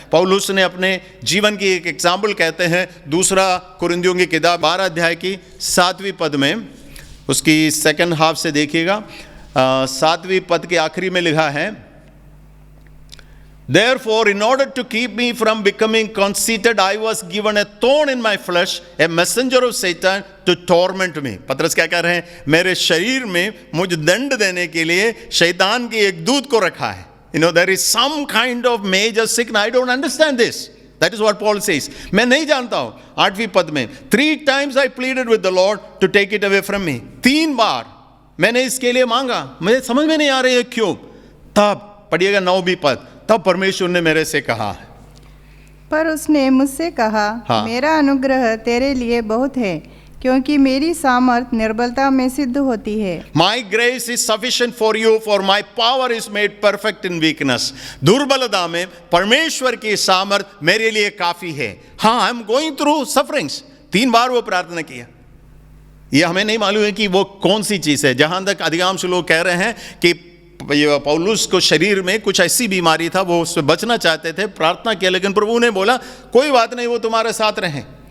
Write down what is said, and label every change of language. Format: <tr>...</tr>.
<hi>पौलुस ने अपने जीवन की एक एग्जाम्पल कहते हैं, दूसरा कुरिन्थियों की किताब 12 अध्याय की 7वीं पद में, उसकी सेकंड हाफ से देखिएगा, 7वीं पद के आखिरी में लिखा है,</hi> <en>Therefore, in order to keep me from becoming conceited, I was given a thorn in my flesh, a messenger of Satan to torment me.</en> <hi>पतरस क्या कह रहे हैं, मेरे शरीर में मुझे दंड देने के लिए शैतान के एक दूत को रखा है।</hi> <en>There is some kind of major sickness. I don't understand this. That is what Paul says.</en> <hi>मैं नहीं जानता हूं। 8वीं पद में,</hi> <en>3 times I pleaded with the Lord to take it away from me.</en> <hi>3 बार मैंने इसके लिए मांगा, मुझे समझ में नहीं आ रही है क्यों। तब पढ़िएगा 9वीं पद, तब परमेश्वर ने मेरे से कहा, पर उसने मुझसे कहा, हाँ। मेरा अनुग्रह तेरे लिए बहुत है, क्योंकि मेरी सामर्थ निर्बलता में सिद्ध होती है।</hi> <en>My grace is sufficient for you, for my power is made perfect in weakness.</en> <hi>दुर्बलता में परमेश्वर की सामर्थ मेरे लिए काफी है। हाँ,</hi> <en>I am going through sufferings.</en> <hi>3 बार वो प्रार्थना किया। ये हमें नहीं मालूम है कि वो कौन सी चीज है। जहां तक अधिकांश लोग कह रहे हैं कि पौलुस को शरीर में कुछ ऐसी बीमारी था, वो उससे बचना चाहते थे, प्रार्थना किया, लेकिन प्रभु ने बोला कोई बात नहीं, वो तुम्हारे साथ रहें।</hi>